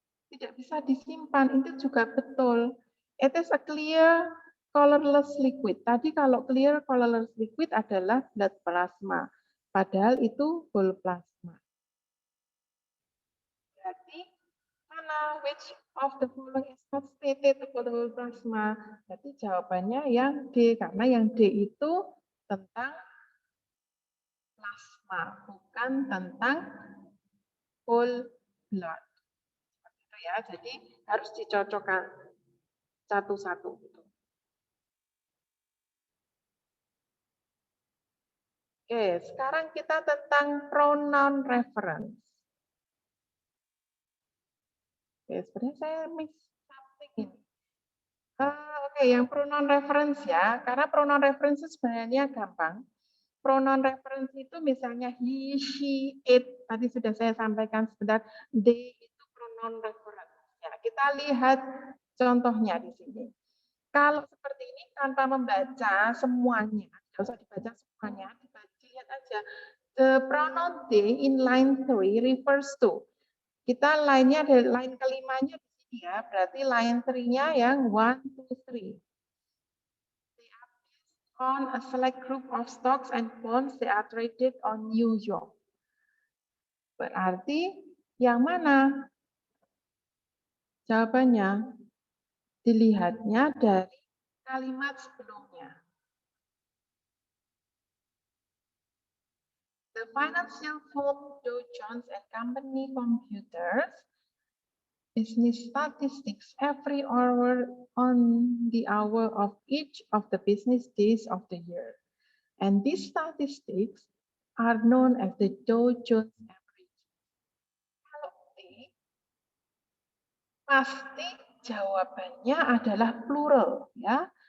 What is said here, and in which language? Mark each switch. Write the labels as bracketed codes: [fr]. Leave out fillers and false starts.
[id] Tidak bisa disimpan, itu juga betul. [en] It is a clear colorless liquid. [id] Tadi kalau [en] clear colorless liquid [id] adalah [en] blood plasma, [id] padahal itu [en] whole plasma. [id] Berarti mana [en] which of the following is not stated about the whole plasma? [id] Berarti jawabannya yang D, karena yang D itu tentang plasma, bukan tentang whole blood. Ya, jadi harus dicocokkan satu-satu. Oke, sekarang kita tentang pronoun reference. Oke, sebenarnya saya [en] miss something [id] ini. Oke, yang pronoun reference ya, karena pronoun reference sebenarnya gampang. Pronoun reference itu misalnya he, she, it, tadi sudah saya sampaikan sebentar, they itu pronoun reference. Ya, kita lihat contohnya di sini. Kalau seperti ini tanpa membaca semuanya, tidak usah dibaca semuanya, lihat aja. [en] The pronoun they in line 3 refers to. [id] Kita line-nya ada line kelimanya di sini ya, berarti line 3-nya yang 1, 2, 3. [en] They are based on a select group of stocks and bonds they are traded on New York. [id] Berarti yang mana? Jawabannya dilihatnya dari kalimat sebelumnya. [en] The financial firm Dow Jones and Company Computers business statistics every hour on the hour of each of the business days of the year. And these statistics are known as the Dow Jones Average. [id] Kalau D, pasti jawabannya adalah plural ya.